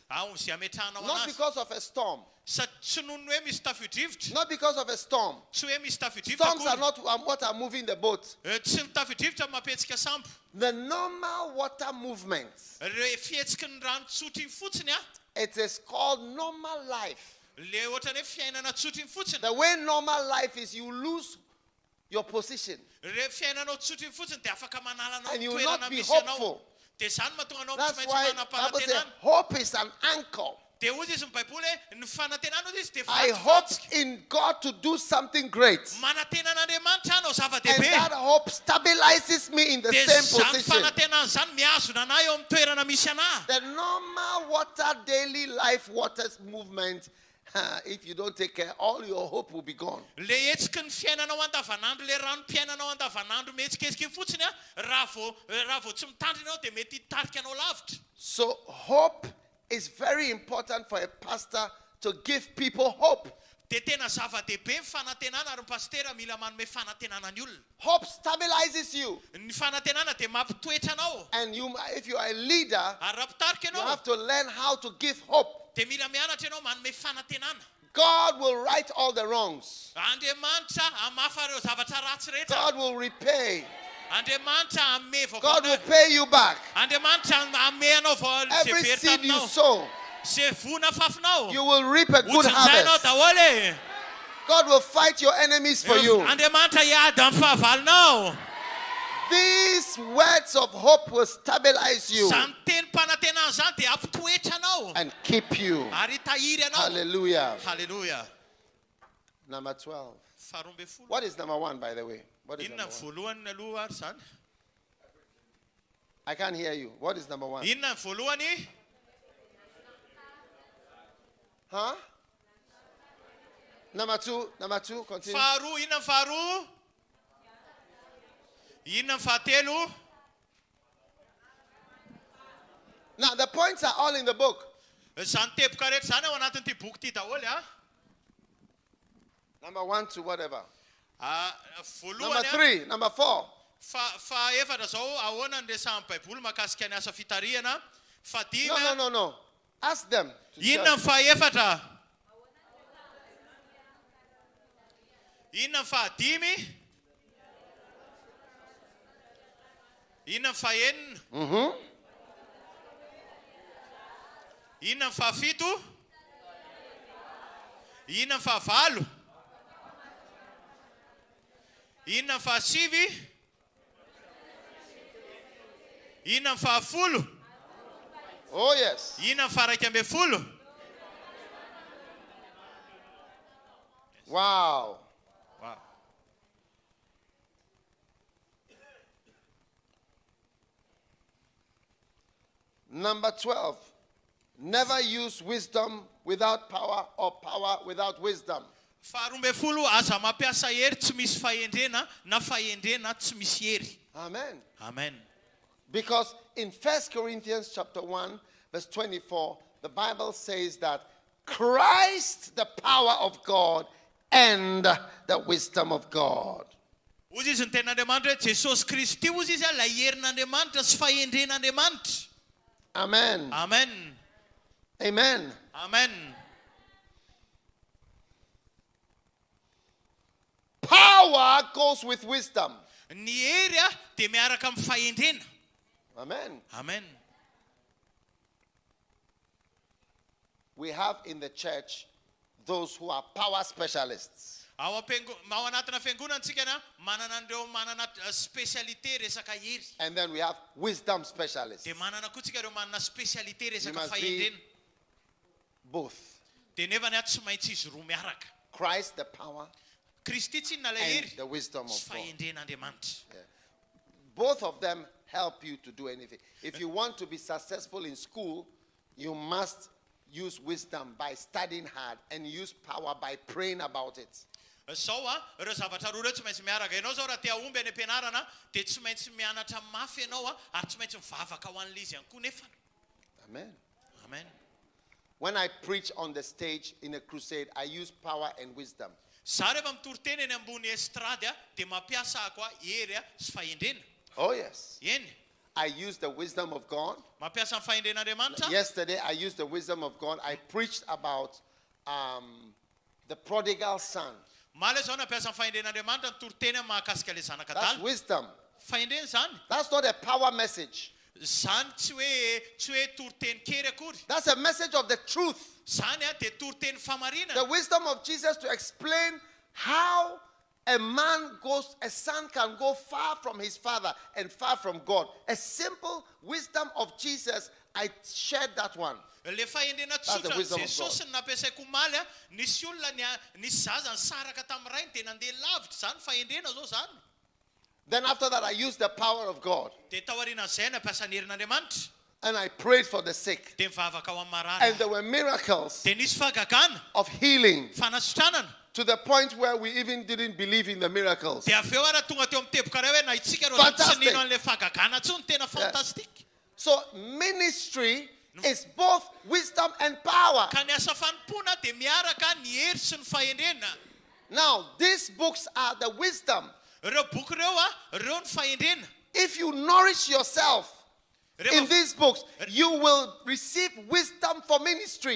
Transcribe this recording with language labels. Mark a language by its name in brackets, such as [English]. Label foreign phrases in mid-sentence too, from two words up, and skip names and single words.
[English] Not because of a storm. Not because of a storm. Storms are not what are moving the boat. The normal water movement It is called normal life. [Malagasy] Le ohatrany hoe fiainana tsotra iny fotsiny. [English] The way normal life is, you lose your position. [Malagasy] Re fiainanao tsotra iny fotsiny dia afaka manalanao [English] And you will [Malagasy] toerana [English] not be [Malagasy] misy anao. [English] hopeful. [Malagasy] Dia zany mahatonga anao tsy [English] That's [Malagasy] maintsy [English] why the Bible says [Malagasy] manam-panantenana. [English] hope is an anchor. [Malagasy] Dia hozy izy ny baiboly hoe ny fanantenana hozy izy dia [English] I hope [Malagasy] vatovatsika. [English] in God to do something great. [Malagasy] Manantenan'Andriamanitra anao [English] And [Malagasy] zava-dehibe. [English] that hope stabilizes me in the [Malagasy] Dia [English] same [Malagasy] zany [English] position. [Malagasy] fanantenana zany miazona anahy eo amin'ny toerana misy anahy. [English] The normal water, daily life waters movement, if you don't take care, all your hope will be gone. [Malagasy] Le hetsiky ny fiainanao andavanandro, le ranom-piainanao andavanandro mihetsiketsiky iny fotsiny a, raha vao tsy mitandrina anao dia mety hitarika anao lavitra. [English] So hope is very important for a pastor to give people hope. [Malagasy] Dia tena zava-dehibe ny fanantenana ary ny pastera mila manome fanantenana ny olona. [English] Hope stabilizes you. [Malagasy] Ny fanantenana dia mampitoetra anao. [English] And if you are a leader, [Malagasy] Ary raha mpitarika [English] you [Malagasy] ianao [English] have to learn how to give hope. [Malagasy] dia mila mianatra ianao manome fanantenana. [English] God will right all the wrongs. [Malagasy] Andriamanitra hamafa ireo zavatra ratsy rehetra. [English] God will repay. [Malagasy] Andriamanitra hamme vaovao [English] God will [Malagasy] anao. [English] pay you back. [Malagasy] Andriamanitra hamme anao izay [English] Every [Malagasy] very [English] seed you [Malagasy] taminao. [English] sow, [Malagasy] Izay vona fafinao. [English] you will reap a good [Malagasy] Hotsinjainao [English] harvest. [Malagasy] daholo. [English] God will fight your enemies for you. [Malagasy] Andriamanitra hiady amin'ny fahavalinao. [English] These words of hope will stabilize you [Malagasy] Zany teny panantenana zany dia ampitoetra anao. [English] and keep you. [Malagasy] Ary tahiry anao. [English] Hallelujah. [Malagasy] Hallelujah. [English] Number 12. [Malagasy] Faharoa ambin'ny folo. [English] What is number 1, by the way? What is [Malagasy] Inona [English] number [Malagasy] ny [English] 1? [Malagasy] voalohany ny aloha ary zany? [English] I can't hear you. What is number 1? [Malagasy] Inona ny voalohany? [English] Huh? Number 2, continue. [Malagasy] Faharoa, inona ny faharoa? Inona ny fahatelo? [English] Now, the points are all in the book. [Malagasy] Zany teboka rehetra zany ao anatin'ity boky ity daholo a. [English] Number 1 to whatever. [Malagasy] Voalohany [English] Number [Malagasy] a. [English] 3, number 4. [Malagasy] Faefatra zao ahoana ny resahan'ny baiboly mahakasika ny asa fitariana. Fadimy. [English] No. Ask them. to [Malagasy] Inona [English] tell [Malagasy] ny faefatra? Inona ny fahadimy? Inona ny fahenina? [English] you. [Malagasy] Inona ny fahafito? Inona ny fahavalo? Inona ny fahasivy? Inona ny fahafolo? [English] Oh, yes. [Malagasy] Inona ny faha-raika ambin'ny folo? [English] Wow. Number 12. Never use wisdom without power or power without wisdom. [Malagasy] Faharoa ambin'ny folo, aza mampiasa hery tsy misy fahendrena na fahendrena tsy misy hery. [English] Amen. [Malagasy] Amen. [English] Because in 1 Corinthians chapter 1, verse 24, the Bible says that Christ, the power of God, and the wisdom of God. [Malagasy] Hozy izy ny ten'Andriamanitra hoe Jesosy Kristy hozy izy a ilay herin'Andriamanitra sy fahendren'Andriamanitra. Amen. Amen. Amen. Amen. [English] Power goes with wisdom. [Malagasy] Ny hery a dia miaraka amin'ny fahendrena. Amen. Amen. [English] We have in the church those who are power specialists. [Malagasy] Ao anatina fiangonantsika na manana an'ireo manana spécialité resaka hery. [English] And then we have wisdom specialists. [Malagasy] Dia manana koa tsika ireo manana spécialité [English] You [Malagasy] resaka [English] must be [Malagasy] fahendrena. [English] both. [Malagasy] Dia nefa ny tsy maintsy izy roa miaraka. [English] Christ, the power, [Malagasy] Kristy tsy inona ilay [English] and [Malagasy] hery [English] the wisdom [Malagasy] sy [English] of God. [Malagasy] fahendren'Andriamanitra. [English] Both of them help you to do anything. If you want to be successful in school, you must use wisdom by studying hard and use power by praying about it. [Malagasy] Zao a, ireo zavatra roa ireo tsy maintsy miaraka. Ianao zao raha te ahomby any am-pianarana dia tsy maintsy mianatra mafy ianao a, ary tsy maintsy mivavaka ho an'ilay izy ihany koa nefa. Amen. Amen. [English] When I preach on the stage in a crusade, I use power and wisdom. [Malagasy] Za rehefa mitoriteny eny ambony estrady a, dia mampiasa ako a hery a sy fahendrena. [English] Oh, yes. [Malagasy] Eny. [English] I use the wisdom of God. [Malagasy] Mampiasa ny fahendren'Andriamanitra. [English] Yesterday, I used the wisdom of God. I preached about the prodigal son. [Malagasy] Maly zao nampiasa ny fahendren'Andriamanitra ny toriteny mahakasika ilay zanaka [English] That's [Malagasy] adala. [English] wisdom. [Malagasy] Fahendrena zany. [English] That's not a power message. [Malagasy] Zany tsy hoe toriteny kely akory. [English] That's a message of the truth. [Malagasy] Zany dia toriteny famarinana. [English] The wisdom of Jesus to explain how a son can go far from his father and far from God. A simple wisdom of Jesus, I shared that one. [Malagasy] Le fahendrena tsotra Jesosy ny nampiasaiko omaly a, nisy olona nisy zaza nisaraka tamin'ny rainy dia nandeha lavitra zany fahendrena zao zany. [English] Then after that I used the power of God. [Malagasy] Dia tao aorian'izay nampiasa ny herin'Andriamanitra. [English] And I prayed for the sick. [Malagasy] Dia mivavaka ao amin'ny marary. [English] And there were miracles [Malagasy] Dia nisy fahagagana, [English] of healing [Malagasy] fanasitranana. [English] to the point where we even didn't believe in the miracles. [Malagasy] Dia avy eo ara tonga teo amin'ny teboka ray hoe na itsika reo tsy nino an'ilay fahagagana tsony tena fantastika. [English] So ministry is both wisdom and power. [Malagasy] Ka ny asa fanompona dia miaraka ny hery sy ny fahendrena. [English] Now, these books are the wisdom. [Malagasy] Reo boky reo a, reo ny fahendrena. [English] If you nourish yourself in these books, you will receive wisdom for ministry.